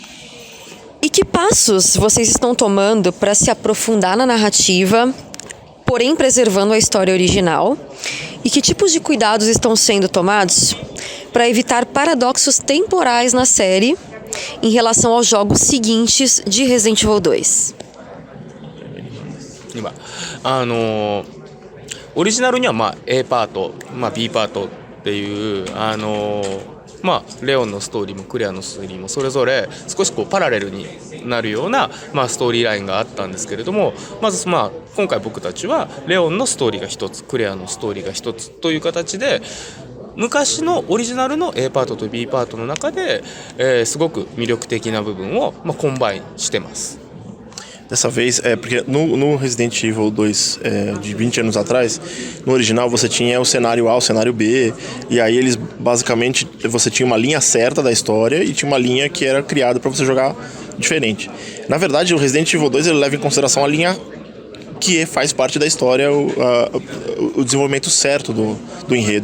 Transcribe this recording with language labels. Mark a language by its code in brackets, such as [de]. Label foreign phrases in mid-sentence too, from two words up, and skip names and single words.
[pt] E que passos vocês estão tomando para se aprofundar na narrativa, porém preservando a história original? E que tipos de cuidados estão sendo tomados para evitar paradoxos temporais na série em relação aos jogos seguintes de Resident Evil 2? [ja] 今オリジナルにはA パート、B パートっていうレオンのストーリーもクレアのストーリーもそれぞれ少しこうパラレルになるような、ストーリーラインがあったんですけれども、まず今回僕たちはレオンのストーリーが一つ、クレアのストーリーが一つという形で昔のオリジナルの A パートと B パートの中で、すごく魅力的な部分を、コンバインしてます。 [pt] Dessa vez, porque no Resident Evil 2 de 20 anos atrás, no original você tinha o cenário A, o cenário B, e aí eles basicamente, você tinha uma linha certa da história e tinha uma linha que era criada para você jogar diferente. Na verdade, o Resident Evil 2 ele leva em consideração a linha que faz parte da história, o desenvolvimento certo do enredo.